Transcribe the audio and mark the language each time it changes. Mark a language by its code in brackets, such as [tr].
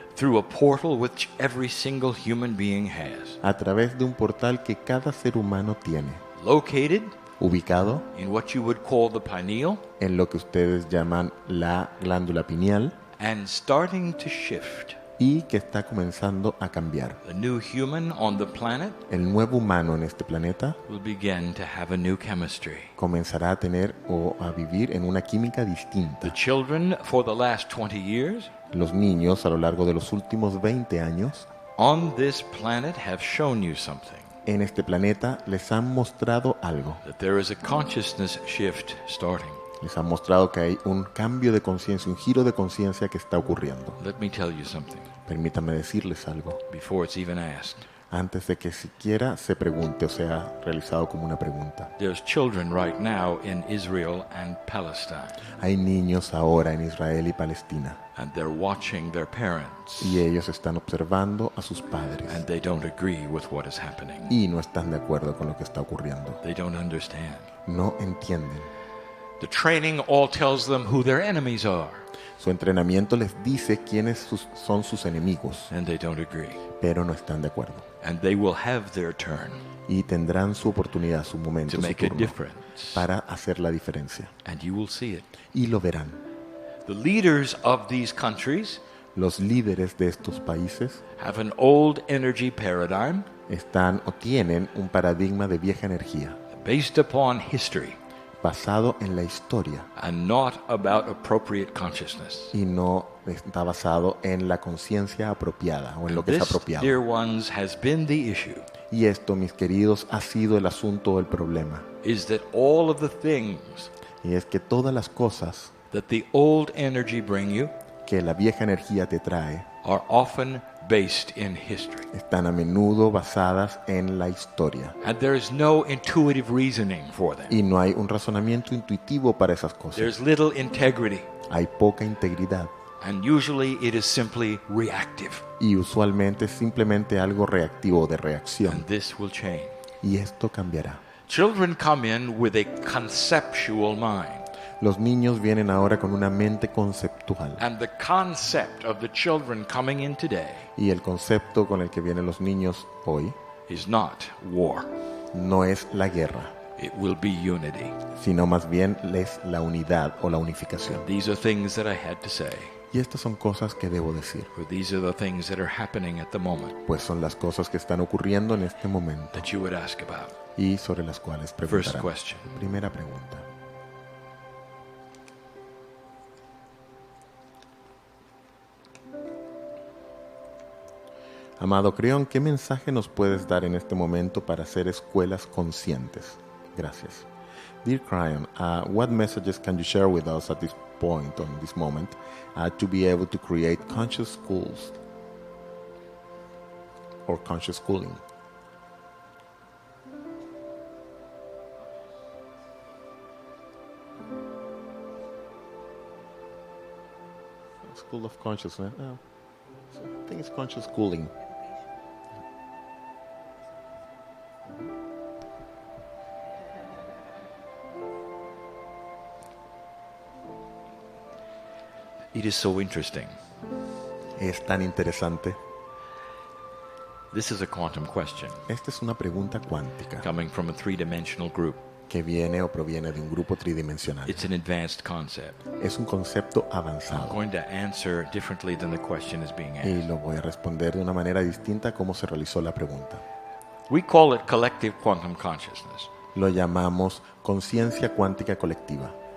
[en] through a portal which every single human being has, [es] a través de un portal que cada ser humano tiene, [en] located [es] ubicado [en] in what you would call the pineal [es] en lo que ustedes llaman la glándula pineal, [en] and starting to shift. [es] y que está comenzando a cambiar. [en] The new human on the planet [es] El nuevo humano en este planeta [en] will begin to have a new chemistry. [es] comenzará a tener o a vivir en una química [en] The [es] distinta. [en] children for the last 20 years [es] Los niños a lo largo de los últimos 20 años [en] on this planet have shown you something, [es] en este planeta les han mostrado algo. [en] that there is a consciousness shift starting. [es] Les han mostrado que hay un cambio de conciencia, un giro de conciencia que está ocurriendo. [en] Let me tell you something [es] Permítanme decirles algo, [en] before it's even asked. [es] antes de que siquiera se pregunte o sea realizado como una pregunta. [en] There's children right now in Israel and Palestine, [es] Hay niños ahora en Israel y Palestina, [en] and they're watching their parents, [es] y ellos están observando a sus padres [en] and they don't agree with what is happening. [es] y no están de acuerdo con lo que está ocurriendo. [en] They don't understand. [es] No entienden. [en] The training all tells them who their enemies are, [es] Su entrenamiento les dice quiénes son sus enemigos, [en] and they don't agree. [es] pero no están de acuerdo. [en] And they will have their turn [es] Y tendrán su oportunidad, su momento, [en] to [es] su [en] make a [es] turno [en] difference, [es] para hacer la diferencia. [en] and you will see it. [es] Y lo verán. [en] The leaders of these countries [es] Los líderes de estos países [en] have an old energy paradigm [es] están o tienen un paradigma de vieja energía [en] based upon history [es] basado en la historia [en] and not about appropriate consciousness. [es] y no está basado en la conciencia apropiada o en lo que es [en] This, [es] apropiado. [en] dear ones, has been the issue, [es] Y esto, mis queridos, ha sido el asunto o el problema. [en] is that all of the things [es] Y es que todas las cosas [en] that the old energy bring you [es] que la vieja energía te trae [en] are often based in history. [es] están a menudo basadas en la historia. [en] And there is no intuitive reasoning for them. [es] Y no hay un razonamiento intuitivo para esas cosas. [en] There's little integrity, [es] Hay poca integridad. [en] and usually it is simply reactive. [es] Y usualmente es simplemente algo reactivo, de reacción. [en] And this will change. [es] Y esto cambiará. [en] Children come in with a conceptual mind. [es] Los niños vienen ahora con una mente conceptual. [en] And the concept of the children coming in today [es] Y el concepto con el que vienen los niños hoy [en] is not war. [es] no es la guerra, [en] It will be unity. [es] sino más bien es la unidad o la unificación. [en] These are things that I had to say. [es] Y estas son cosas que debo decir, [en] For these are the things that are happening at the moment [es] pues son las cosas que están ocurriendo en este momento [en] that you would ask about. [es] y sobre las cuales [en] First [es] preguntarán. [en] question. [es] Primera pregunta. Amado Kryon, ¿qué mensaje nos puedes dar en este momento para ser escuelas conscientes? Gracias. [en] Dear Kryon, what messages can you share with us at this point, on this moment, to be able to create conscious schools or conscious schooling? School of Consciousness. Oh, I think it's conscious schooling. It is so interesting. [es] Es tan interesante. [en] This is a quantum question [es] Esta es una pregunta cuántica [en] coming from a three-dimensional group. [es] que viene o proviene de un grupo tridimensional. [en] It's an advanced concept. [es] Es un concepto [en] I'm [es] avanzado [en] going to answer differently than the question is being [es] y [en] asked. [es] lo voy a responder de una manera distinta a cómo se realizó la pregunta. [en] We call it collective quantum consciousness. [es] Lo llamamos conciencia cuántica colectiva.